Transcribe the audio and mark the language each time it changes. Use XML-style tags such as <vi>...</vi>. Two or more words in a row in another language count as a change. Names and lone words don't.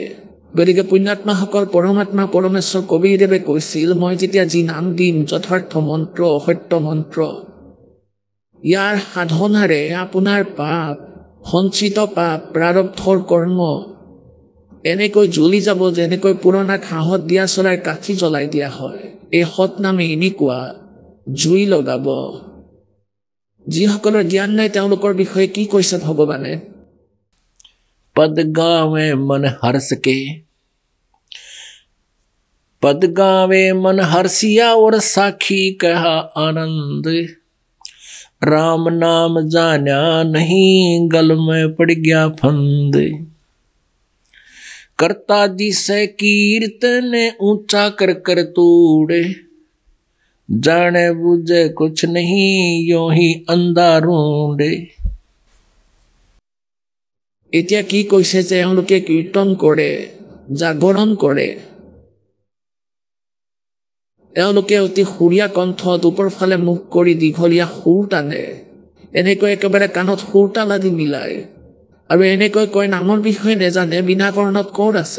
<as>গতিকে পুণ্যাত্মাসকল, পৰমাত্মা পৰমেশ্বৰ কবিৰদেৱে কৈছিল, মই যেতিয়া যি নাম দিম যথাৰ্থ মন্ত্ৰ, সত্য মন্ত্ৰ, ইয়াৰ সাধনাৰে আপোনাৰ পাপ, সঞ্চিত পাপ, প্ৰাৰব্ধৰ কৰ্ম এনেকৈ জ্বলি যাব, যেনেকৈ পুৰণা ঘাঁহত দিয়া চলাই কাঠি জ্বলাই দিয়া হয়। এই সৎ নামে এনেকুৱা জুই লগাব। যিসকলৰ জ্ঞান নাই তেওঁলোকৰ বিষয়ে কি কৈছে ভগৱানে?</as> <hi>पद गावे मन हर्ष के, पद गावे मन हर्षिया और साखी कहा आनंद, राम नाम जाना नहीं गल में पड़ गया फंद, करता जिसे कीर्तन ऊंचा कर कर तोड़े, जाने बुझे कुछ नहीं यो ही अंधा ढूंढे।</hi> <as>এতিয়া কি কৈছে যে এওঁলোকে কীৰ্তন কৰে, জাগৰণ কৰে, এওঁলোকে অতি সুৰীয়া কণ্ঠত ওপৰফালে মুখ কৰি দীঘলীয়া সুৰ টানে, এনেকৈ একেবাৰে কাণত সুৰ তাল আদি মিলায়, আৰু এনেকৈ কয় নামৰ বিষয়ে নেজানে, বিনা কৰ্ণত ক'ত আছে।</as>